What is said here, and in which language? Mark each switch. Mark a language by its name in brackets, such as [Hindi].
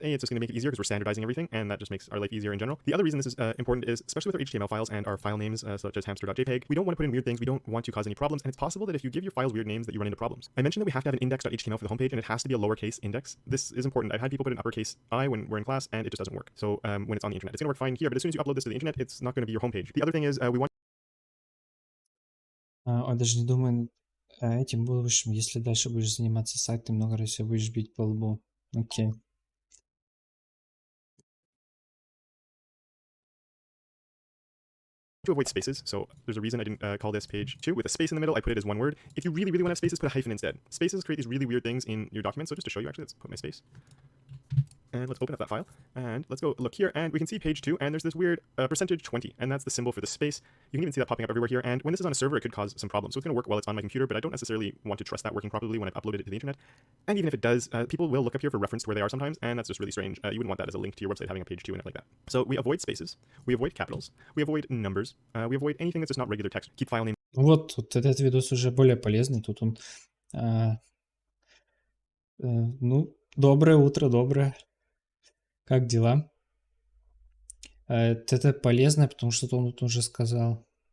[English] A, it's just going to make it easier because we're standardizing everything, and that just makes our life easier in general. The other reason this is important is, especially with our HTML files and our file names, such as hamster.jpg, we don't want to put in weird things, we don't want to cause any problems, and it's possible that if you give your files weird names that you run into problems. I mentioned that we have to have an index.html for the homepage, and it has to be a lowercase index. This is important. I've had people put an uppercase I when we're in class, and it just doesn't work. So when it's on the internet, it's going to work fine here, but as soon as you upload this to the internet, it's not going to be your homepage. The other thing is we want... [Russian] Он даже не думает этим будущим, если дальше будешь заниматься сайтом, много раз себя будешь бить по лбу. Окей. [English] to avoid spaces, so there's a reason I didn't call this page 2 with a space in the middle. I put it as one word. If you really, really want to have spaces, put a hyphen instead. Spaces create these really weird things in your document, so just to show you, actually, let's put my space. And let's open up that file, and let's go look here, and we can see page 2, and there's this weird percentage 20, and that's the symbol for the space. You can even see that popping up everywhere here, and when this is on a server, it could cause some problems. So it's going to work while it's on my computer, but I don't necessarily want to trust that working properly when I've uploaded it to the internet. And even if it does, people will look up here for reference to where they are sometimes, and that's just really strange. You wouldn't want that as a link to your website having a page 2 in it like that. So we avoid spaces, we avoid capitals, we avoid numbers, we avoid anything that's just not regular text. Keep file name. [Russian] Вот тут этот видос уже более полезный. Тут он... ну, доброе утро, доброе. Как дела? Это полезно, потому что он тут уже сказал.